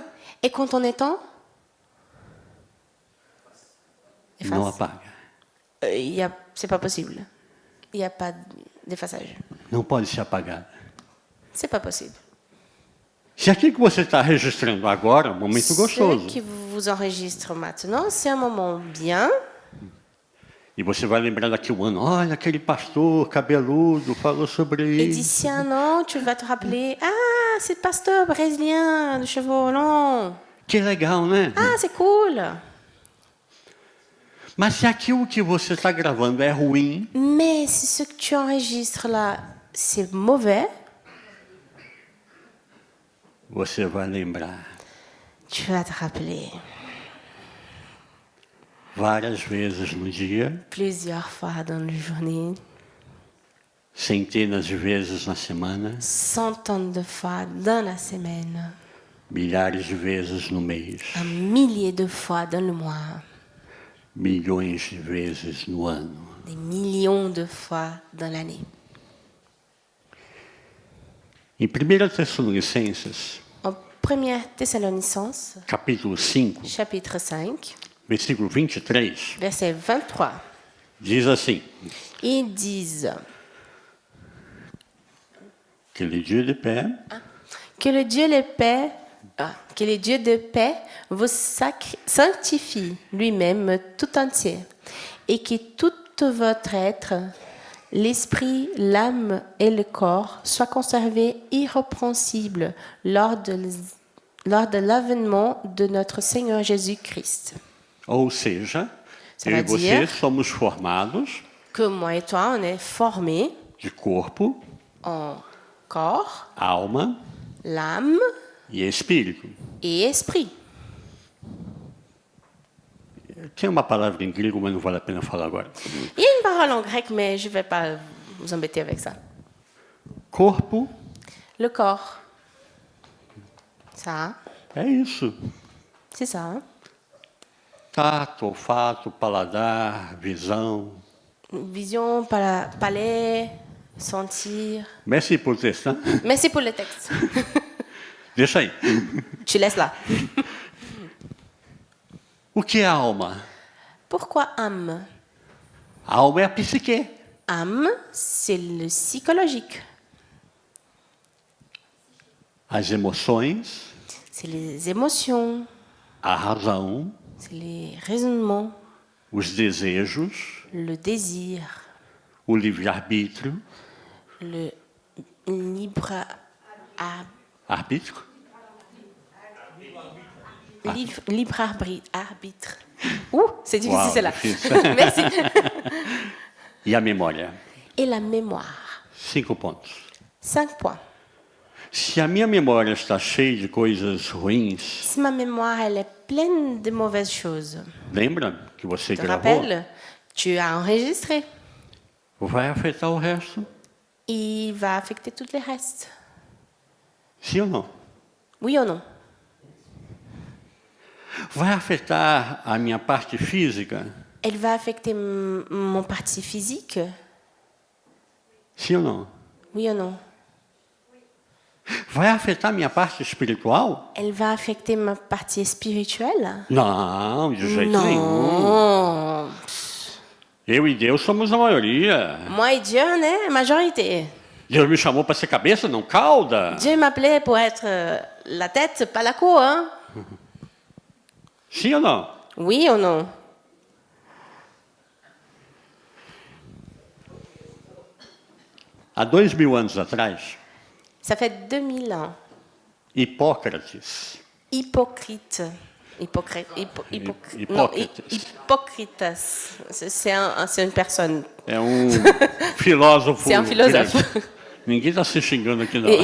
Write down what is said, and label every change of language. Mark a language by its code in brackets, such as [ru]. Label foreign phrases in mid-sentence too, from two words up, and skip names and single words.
[fr] Et quand on éteint, [pt] Não apaga. [fr] c'est pas possible. Il n'y a pas d'effaçage. [pt] Não pode ser apagada. [fr] C'est pas possible. [pt] Se aquilo que você está registrando agora é um momento [fr] Ce [pt] gostoso, [fr] qui vous enregistre maintenant, c'est un moment bien. [pt] e você vai lembrar daqui um ano, olha, aquele pastor cabeludo falou sobre [fr] Et [pt] isso. [fr] d'ici un an, tu vas te rappeler, ah, c'est le pasteur brésilien de cheveux longs. [pt] Que legal, né? [fr] Ah, c'est cool. [pt] Mas se aquilo que você está gravando é ruim, [fr] Mais si ce que tu enregistres là, c'est mauvais, [pt] você vai lembrar [fr] tu vas te rappeler [pt] várias vezes no dia, [fr] plusieurs fois dans la journée, [pt] centenas de vezes na semana, [fr] centaines de fois dans la semaine, [pt] milhares de vezes no mês, [fr] un millier de fois dans le mois, [pt] milhões de vezes no ano. [fr] des millions de fois dans l'année. [pt] Em 1 Tessalonicenses, [fr] En 1 Thessaloniciens, [pt] capítulo 5, [fr] chapitre 5, [pt] versículo 23, [fr] verset 23, [pt] diz assim: [fr] ils disent que le Dieu de paix que le Dieu de paix vous sanctifie lui-même tout entier et que tout votre être, l'esprit, l'âme et le corps soient conservés irrépréhensibles lors de l'avènement de notre Seigneur Jésus-Christ. [pt] ou seja, [fr] Ça [pt] eu [fr] va [pt] e você [fr] dire [pt] somos formados [fr] que moi et toi, on est formés [pt] de corpo, [fr] en corps, [pt] alma [fr] l'âme [pt] e espírito. [fr] et esprit. [pt] Tem uma palavra em grego, mas não vale a pena falar agora. [fr] Il y a une parole en grec, mais je ne vais pas vous embêter avec ça. [pt] Corpo [fr] Le corps. Ça, [pt] é isso. [fr] c'est ça. Hein? [pt] Tato, olfato, paladar, visão. [fr] Vision, palais, sentir. [pt] Merci por o texto, [fr] hein? Merci pour le texte. [pt] Deixa aí. [fr] Tu laisses là. [pt] O que é a alma? [fr] Pourquoi âme? [pt] A alma é a psique. [fr] Âme, c'est le psychologique. [pt] As emoções, [fr] C'est les émotions, [pt] a razão, [fr] c'est les raisonnements, [pt] os desejos, [fr] le désir, [pt] o livre-arbítrio. [fr] le libre [pt] Arbítrio? [fr] arbitre. Ouh, c'est difficile [pt] Uau, [fr] celle-là. [pt] difícil. [fr] Merci. [pt] E a memória? [fr] Et la mémoire. [pt] 5 pontos. [fr] 5 points. [pt] Se a minha memória está cheia de coisas ruins, [fr] Si ma mémoire elle est pleine de mauvaises choses, [pt] lembra que você [fr] te [pt] gravou? [fr] rappelles, tu as enregistré. [pt] Vai afetar o resto? [fr] Il va affecter tous les restes. [pt] Sim ou não? [fr] Oui ou non? [pt] Vai afetar a minha parte física? [fr] Elle va affecter mon parti physique? [pt] Sim ou não? [fr] Oui ou non? [pt] Vai afetar a minha parte espiritual? [fr] Elle va affecter ma partie spirituelle? [pt] Não, de jeito nenhum. [fr] Non. [pt] Eu e Deus somos a maioria. [fr] Moi et Dieu, on est majorité. [pt] Deus me chamou para ser cabeça, não cauda. [fr] Dieu m'appelait pour être la tête, pas la queue, hein? [pt] Sim ou não? [fr] Oui ou non? [pt] Há 2000 anos atrás, [fr] Ça fait 2000 ans. [pt] Hipócrates, [fr] Hypocrite. Non, Hypocritas. C'est une personne. [pt] é filósofo. [fr] C'est un philosophe. [pt] grego. Ninguém está se xingando aqui, não.